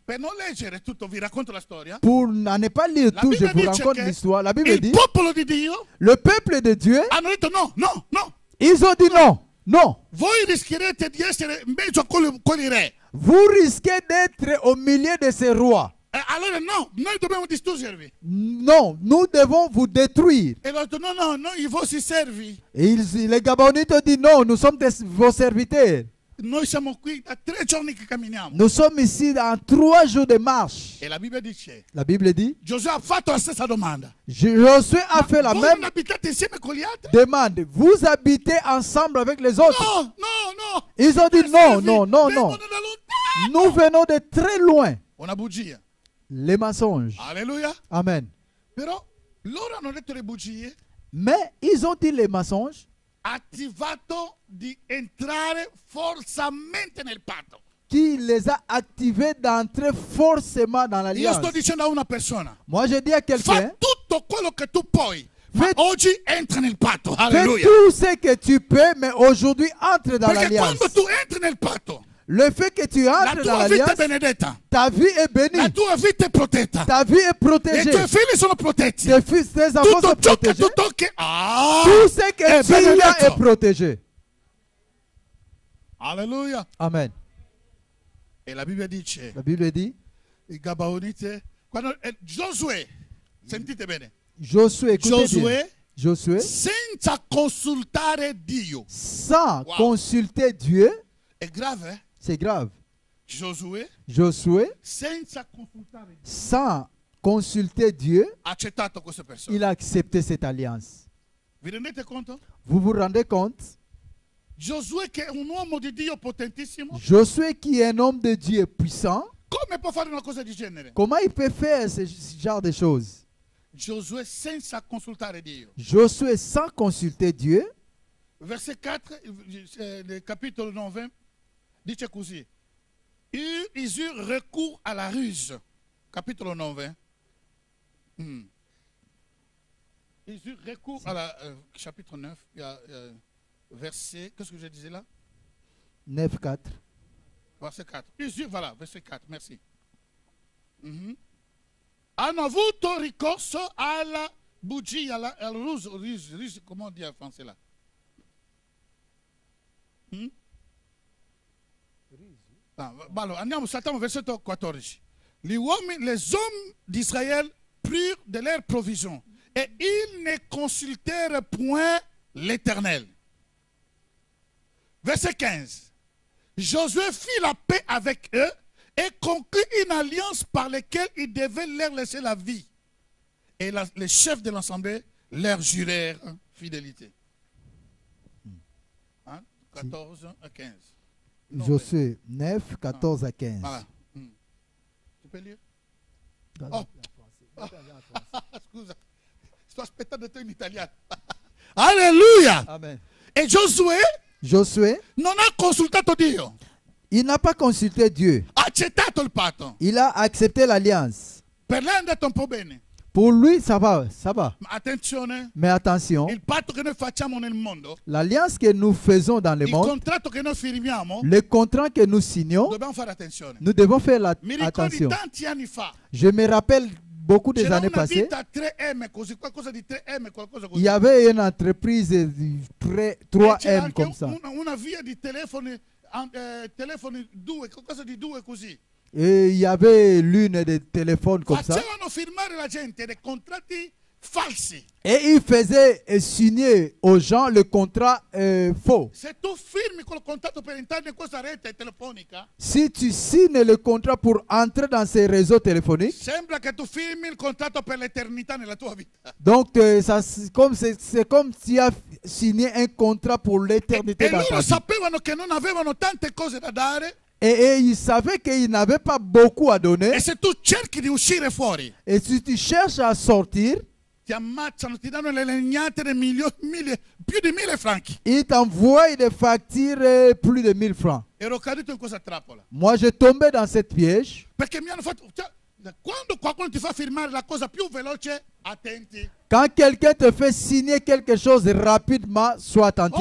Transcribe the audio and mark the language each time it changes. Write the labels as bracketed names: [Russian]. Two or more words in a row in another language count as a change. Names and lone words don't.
[French] Pour ne pas lire tout, je vous raconte l'histoire. La Bible dit, le peuple de Dieu, ils ont dit non. Non. [Italian] Voi rischierete di essere in mezzo a quelli re. [French] Vous risquez d'être au milieu de ces rois. [Italian] Allora no, noi dobbiamo distruggervi. [French] Non, nous devons vous détruire. [Italian] E l'ho detto no, noi i vostri servi. [French] Et les Gabonites ont dit non, nous sommes vos serviteurs. [Italian] Noi siamo qui da 3 giorni che camminiamo. [French] Nous sommes ici dans 3 jours de marche. [Italian] E la Bibbia dice. [French] La Bible dit. [Italian] Giosuè ha fatto la stessa domanda. [French] Josué a fait la même demande. Vous habitez ensemble avec les autres? Non. Ils ont dit non. Nous venons de très loin. [Italian] Una bugia. [French] Les mensonges. Alleluia. Amen. [Italian] Però loro hanno detto le bugie, [French] Mais ils ont dit les mensonges [Italian] attivato di entrare forzamente nel patto. [French] qui les a activés d'entrer forcément dans [Italian] Io [French] l'alliance. [Italian] sto dicendo a una persona, [French] Moi, je dis à [Italian] fa [French] quelqu'un, [Italian] tutto quello che tu puoi, ma [French] Fais- [Italian] oggi entra nel patto. [French] fais Alleluia. tout ce que tu peux, mais aujourd'hui, entre dans [Italian] Perché [French] l'alliance. [Italian] quando tu entri nel patto, [French] Le fait que tu [Italian] la [French] entres dans [Italian] tua vita è [French] l'alliance, [Italian] benedetta, [French] ta vie est [Italian] la [French] bénie, [Italian] tua vita è protetta, [French] ta vie est [Italian] i [French] protégée, [Italian] tuoi figli sono protetti. [French] tes fils, tes enfants [Italian] Tutto [French] sont [Italian] ciò che [French] protégés, [Italian] tu tocchi, [French] tout ce que [Italian] è [French] tu as [Italian] benedetto. [French] est protégé. Alleluia. Amen. [Italian] E la Bibbia dice, [French] La Bible dit, [Italian] i Gabaonite, quando Giosuè, sentite bene, [French] Josué, écoutez bien. [Italian] Giosuè [French] Josué, [Italian] senza consultare Dio. [French] sans Wow. consulter Dieu, [Italian] È grave, eh? [French] c'est grave. [Italian] Giosuè [French] Josué, [Italian] senza consultare Dio [French] sans consulter Dieu, [Italian] ha accettato queste persone. [French] il a accepté cette alliance. [Italian] Vi rendete conto? [French] Vous vous rendez compte? [Italian] Giosuè che è un uomo di Dio potentissimo, [French] Josué qui est un homme de Dieu puissant, [Italian] come può fare una cosa di genere? [French] comment il peut faire ce genre de choses? [Italian] Giosuè senza consultare Dio. [French] Josué sans consulter Dieu, Verset 4, [Italian] il capitolo 9, dice così. [French] Ils eurent recours à la ruse. [Italian] Capitolo 9. [French] Ils eurent recours à la... chapitre 9, il y a verset... Qu'est-ce que je disais là? 9.4. Verset 4. Ils eurent, voilà, verset 4, merci. [Italian] Hanno avuto ricorso alla bugia, alla ruse, [French] comment on dit en français là? [Italian] Allora, andiamo, saltiamo versetto 14. [French] Les hommes d'Israël prirent de leurs provisions et ils ne consultèrent point l'Éternel. Verset 15. Josué fit la paix avec eux et conclut une alliance par laquelle il devait leur laisser la vie. Et les chefs de l'Assemblée leur jurèrent fidélité. 14 à 15. Josué 9, 14 à 15. Voilà. Tu peux lire? Oh. [Italian] Scusa, sto aspettando te in italiano. Alleluia! Amen. E Josué, non ha consultato Dio, [French] il n'a pas consulté Dieu. [Italian] ha accettato il patto. [French] Il a accepté l'alliance. [Italian] Per lei è andato un po' bene. [French] Pour lui, ça va, ça va. [Italian] Ma attenzione, [French] Mais attention, [Italian] il patto che noi facciamo nel mondo, [French] l'alliance que nous faisons dans le [Italian] il [French] monde, [Italian] contratto che noi firmiamo, [French] le contrat que nous signons, [Italian] dobbiamo fare attenzione. [French] nous devons faire [Italian] Mi ricordi [French] attention. [Italian] tanti anni fa, [French] Je me rappelle beaucoup des [Italian] c'era [French] années [Italian] una [French] passées, [Italian] ditta 3M, così, qualcosa di 3M, qualcosa così. [French] il y avait une entreprise [Italian] E c'era 3M anche [French] comme ça. [Italian] una via di telefoni, telefoni 2, qualcosa di 2 così. [French] Et il y avait l'une des téléphones comme ça. [Italian] Facevano firmare la gente dei contratti falsi. [French] Et il faisait signer aux gens le contrat faux. [Italian] Se tu firmi quel contratto per entrare in questa rete telefonica, [French] Si tu signes le contrat pour entrer dans ces réseaux téléphoniques, [Italian] sembra che tu firmi il contratto per l'eternità nella tua vita. [French] donc c'est comme si tu as signé un contrat pour l'éternité [Italian] E [French] dans ta [Italian] loro [French] vie. [Italian] sapevano che non avevano tante cose da dare. [French] Et ils savaient qu'ils n'avaient pas beaucoup à donner. [Italian] E se tu cerchi di uscire fuori, [French] Et si tu cherches à sortir, [Italian] ti ammazzano, ti danno le legnate di più di 1000 franchi. [French] ils t'envoient des factures plus de 1000 francs. [Italian] Ero caduto in questa trappola. [French] Moi, j'ai tombé dans cette piège. [Italian] Perché mi hanno fatto... Cioè, quando qualcuno ti fa firmare la cosa più veloce, attenti. [French] Quand quelqu'un te fait signer quelque chose rapidement, sois Oh, attentif.